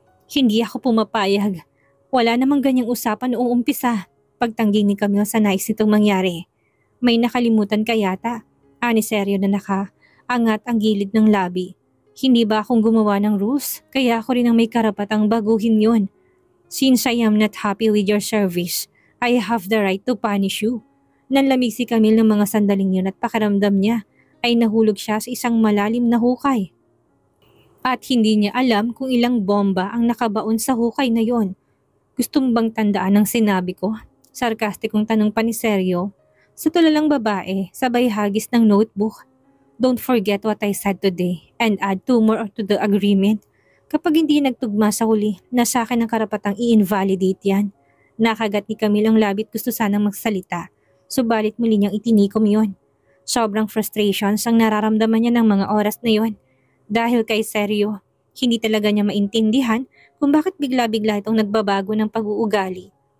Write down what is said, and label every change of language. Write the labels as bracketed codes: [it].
[tl] Hindi ako pumapayag. Wala namang ganyang usapan noong umpisa. Pagtangging ni Camille sa nais nitong mangyari. May nakalimutan ka yata. Seryo na nakaangat ang gilid ng labi. Hindi ba akong gumawa ng rules? Kaya ako rin ang may karapatang baguhin yon. [en] Since I am not happy with your service, I have the right to punish you. [tl] Nanlamig si Camille ng mga sandaling yun at pakiramdam niya ay nahulog siya sa isang malalim na hukay. At hindi niya alam kung ilang bomba ang nakabaon sa hukay na yon. Gustong bang tandaan ang sinabi ko? Sarkastikong tanong pa ni Sergio. Sa tulalang babae, sabay hagis ng notebook. [en] Don't forget what I said today and add 2 more to the agreement. [tl] Kapag hindi nagtugma sa huli, nasa akin ang karapatang i-invalidate yan. Nakagat ni Camille ang labit, gusto sanang magsalita. Subalit muli niyang itinikom yon. Sobrang frustrations ang nararamdaman niya ng mga oras na yon. Dahil kay Sergio, hindi talaga niya maintindihan kung bakit bigla-bigla itong nagbabago ng pag-uugali.